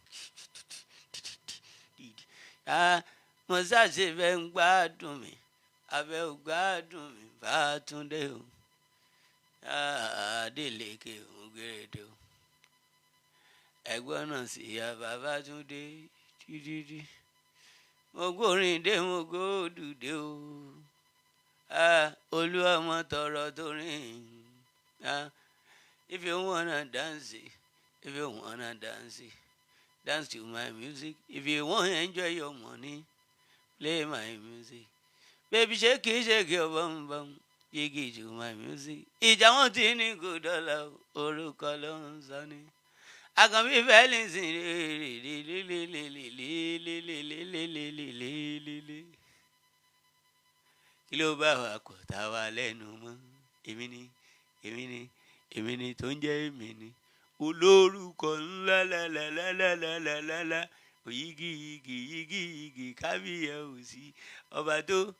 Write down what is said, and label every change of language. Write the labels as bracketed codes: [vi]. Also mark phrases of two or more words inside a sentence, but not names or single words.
[yo] mo ṣàṣẹ bẹ́ ń gbádùn mi abẹ́ ò gbádùn mi Bátúndé o Délékè Ògèrèdè o ẹ̀gbọ́n náà sì ya Babátúndé dídídí mo gbórin dé mo gbódùdé o olú ọmọ tọrọ tó rìn [en] if you wanna dance dance to my music if you wanna enjoy your money play my music baby shake your bum bum jiggy to my music [yo] ìjà wọn ti ní kò dọ́là orúkọ ló ń sọ ní Àkànbí fẹ́lẹ́sì kí ló bá wa kọ̀ tá a wà lẹ́nu mọ́ èmi ni tó ń jẹ́ èmi ni olórúkọ ńlá lálálálálálálá òyígíyigì kábíyèsí ọba tó